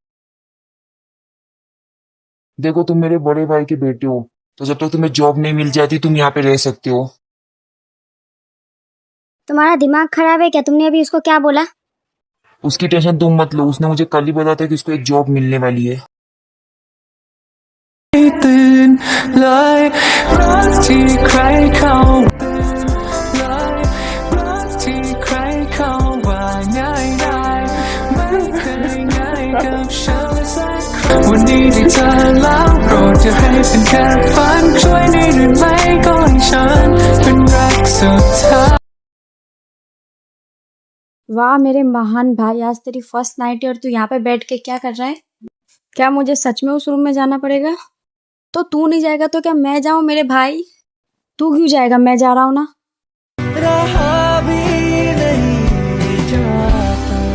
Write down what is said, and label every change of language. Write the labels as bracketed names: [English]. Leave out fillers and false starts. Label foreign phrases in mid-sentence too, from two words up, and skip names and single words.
[Hindi] देखो तुम मेरे बड़े भाई के बेटे हो, तो जब तक तुम्हें जॉब नहीं मिल जाती तुम यहाँ पे रह सकते हो। तुम्हारा दिमाग खराब है क्या? तुमने अभी उसको क्या बोला? उसकी टेंशन तुम मत लो, उसने मुझे कल ही बताया था कि उसको एक जॉब मिलने वाली है। [Thai] ตื่นเลยรักที่ใครเขาเลยรักที่ใครเขาว่าง่ายได้ไม่เคยง่ายกับฉันสักครั้งวันนี้ที่เธอแล้วโปรดอย่าให้เป็นแค่ฝันช่วยได้หรือไม่ก็ให้ฉันเป็นรักสุดท้าย [Hindi] वाह मेरे महान भाई, आज तेरी [English] first night [Hindi] है और तू यहाँ पे बैठ के क्या कर रहा है? क्या मुझे सच में उस रूम में जाना पड़ेगा? तो तू नहीं जाएगा तो क्या मैं जाऊं मेरे भाई? तू क्यों जाएगा? मैं जा रहा हूँ ना। रहा भी नहीं जाता।